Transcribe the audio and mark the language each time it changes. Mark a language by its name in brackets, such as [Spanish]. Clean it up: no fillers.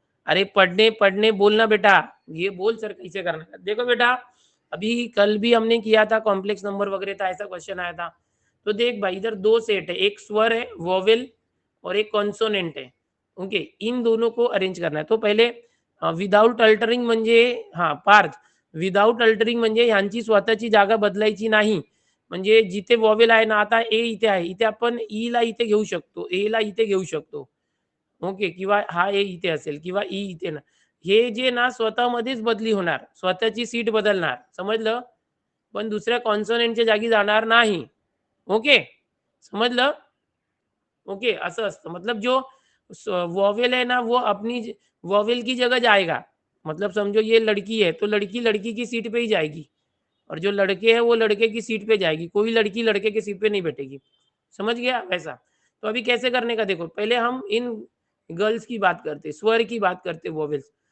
[Hindi] अरे पढ़ने पढ़ने बोलना बेटा, ये बोल सर कैसे करना है। देखो बेटा, अभी कल भी हमने किया था, कॉम्प्लेक्स नंबर वगैरह था, ऐसा क्वेश्चन आया था। तो देख भाई, इधर दो सेट है, एक स्वर है वोवेल और एक कॉन्सोनेंट है। ओके, इन दोनों को अरेंज करना है। तो पहले विदाउट अल्टरिंग म्हणजे हाँ पार्थ, [Marathi] विदाउट अल्टरिंग म्हणजे ह्यांची स्वतःची जागा बदलायची नाही. म्हणजे जिथे वॉवेल आहे ना, आता ए इथे आहे. इथे आपण ईला इथे घेऊ शकतो, एला इथे घेऊ शकतो. ओके. किंवा हा ए इथे असेल किंवा ई इथे ना. हे जे ना स्वतःमध्येच बदली होणार. स्वतःची सीट बदलणार. समजलं? पण दुसऱ्या कॉन्सोनंटच्या जागी जाणार नाही. ओके. समजलं? ओके, असं असतं. [Hindi] मतलब जो वॉवेल है ना वो अपनी वॉवेल की जगह जाएगा। मतलब समझो ये लड़की है तो लड़की लड़की की सीट पे ही जाएगी और जो लड़के हैं वो लड़के की सीट पे जाएगी। कोई लड़की लड़के की सीट पे नहीं बैठेगी। समझ गया वैसा? तो अभी कैसे करने का देखो, पहले हम इन गर्ल्स की बात करते, स्वर की बात करते वॉवेल्स।